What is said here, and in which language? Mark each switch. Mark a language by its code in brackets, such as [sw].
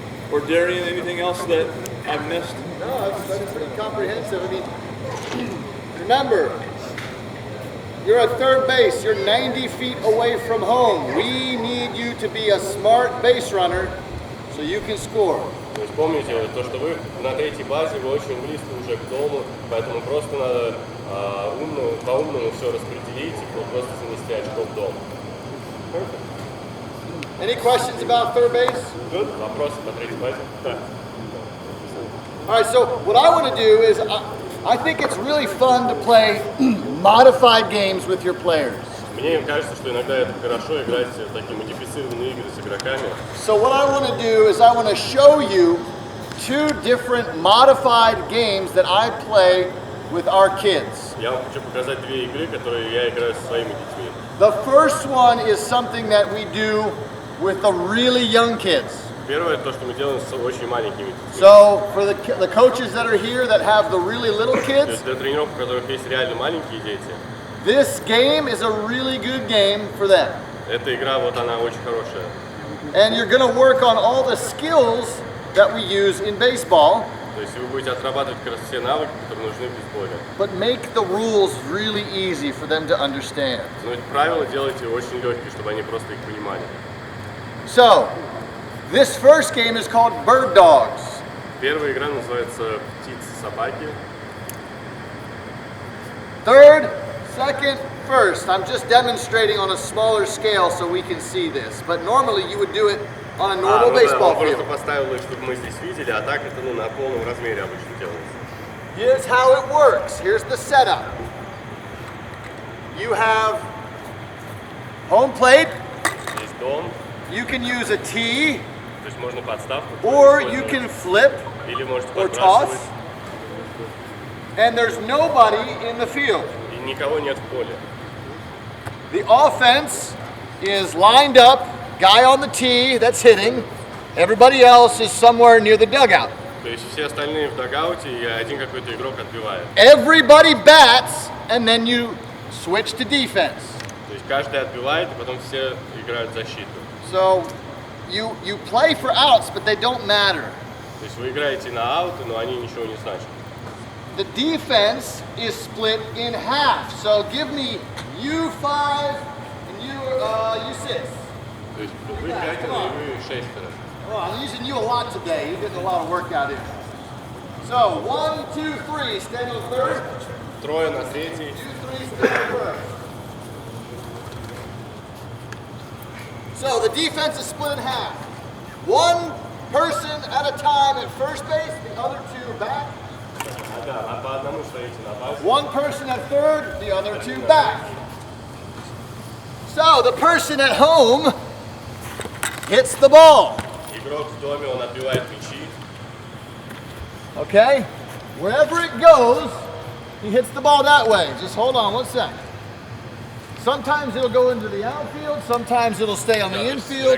[en] Or Darian, anything else that I've missed? No, that's pretty comprehensive. I mean, remember, you're at third base. You're 90 feet away from home. We need you to be a smart base runner so you can score. [ru] То есть помните, то, что вы на третьей базе, вы очень близко уже к дому, поэтому просто надо по-умному все распределить и просто занести очко в дом. [en] Any questions about third base? Good. [ru] Вопросы по третьей базе? [en] All right, so what I want to do is I think it's really fun to play modified games with your players. [ru] Мне кажется, что иногда это хорошо играть в такие модифицированные игры с игроками. [en] So what I want to do is I want to show you two different modified games that I play with our kids. [ru] Я вам хочу показать две игры, которые я играю со своими детьми. [en] The first one is something that we do with the really young kids. [ru] Первое, то, что мы делаем с очень маленькими детьми. [en] So for the coaches that are here that have the really little [ru] То [en] kids, [ru] есть для тренеров, у которых есть реально маленькие дети, [en] this game is a really good game for them. [ru] эта игра, вот она очень хорошая. [en] And you're going to work on all the skills that we use in baseball, [ru] То есть вы будете отрабатывать как раз все навыки, которые нужны в бейсболе. [en] but make the rules really easy for them to understand. [ru] Но эти правила делайте очень легкие, чтобы они просто их понимали. [en] So, this first game is called Bird Dogs. [ru] Первая игра называется «Птицы-собаки». [en] Third, second, first. I'm just demonstrating on a smaller scale so we can see this. But normally you would do it on a normal [ru] Ну да, [en] baseball [ru] он просто [en] field. [ru] поставил их, чтобы мы здесь видели, а так это на полном размере обычно делается. [en] Here's how it works. Here's the setup. You have home plate. [ru] Есть дом, [en] You can use a tee, [ru] то есть можно подставку [en] or [ru] использовать, [en] you can flip [ru] или можете [en] or toss. [ru] подбрасывать, [en] And there's nobody in the field. [ru] и никого нет в поле. [en] The offense is lined up, guy on the tee that's hitting. Everybody else is somewhere near the dugout. [ru] То есть все остальные в дагауте, и один какой-то игрок отбивает. [en] Everybody bats, and then you switch to defense. [ru] То есть каждый отбивает, и потом все играют в защиту. [en] So you play for outs, but they don't matter. [ru] То есть вы играете на ауты, но они ничего не значат. [en] The defense is split in half. So give me you5 and you6. [ru] То есть вы играете на игры шестеро. [en] Oh, I'm using you a lot today. You're getting a lot of workout in. So 1, 2, 3, stand on third. [ru] Трое на третий. [en] 2, 3, stand on first. So the defense is split in half. One person at a time at first base, the other two back. [ru] Да, по одному стоите на базе. [en] One person at third, the other two back. So the person at home hits the ball. [ru] Игрок в доме, он отбивает мячи. [en] Okay? Wherever it goes, he hits the ball that way. Just hold on one second. Sometimes it'll go into the outfield, sometimes it'll stay on the infield.